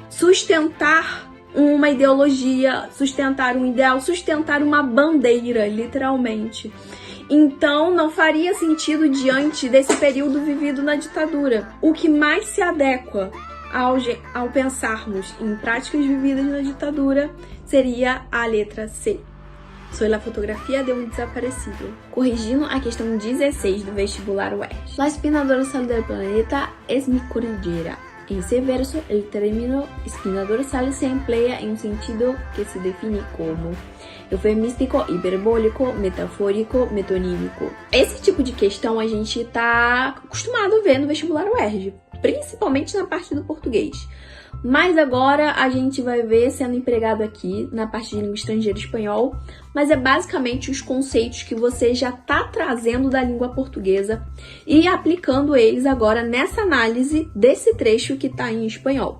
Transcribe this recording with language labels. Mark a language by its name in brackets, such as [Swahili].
[Portuguese] Sustentar uma ideologia, sustentar um ideal, sustentar uma bandeira, literalmente. Então, não faria sentido diante desse período vivido na ditadura. O que mais se adequa ao pensarmos em práticas vividas na ditadura seria a letra C. [Spanish] Soy la fotografia de um desaparecido. [Portuguese] Corrigindo a questão 16 do vestibular UERJ. [Spanish] La espina dorsal del planeta es mi cordillera. En ese verso, el término espina dorsal se emplea en un sentido que se define como eufemístico, hiperbólico, metafórico, metonímico. [Portuguese] Esse tipo de questão a gente tá acostumado a ver no vestibular UERJ, principalmente na parte do português. Mas agora a gente vai ver sendo empregado aqui na parte de língua estrangeira espanhol, mas é basicamente os conceitos que você já está trazendo da língua portuguesa e aplicando eles agora nessa análise desse trecho que está em espanhol.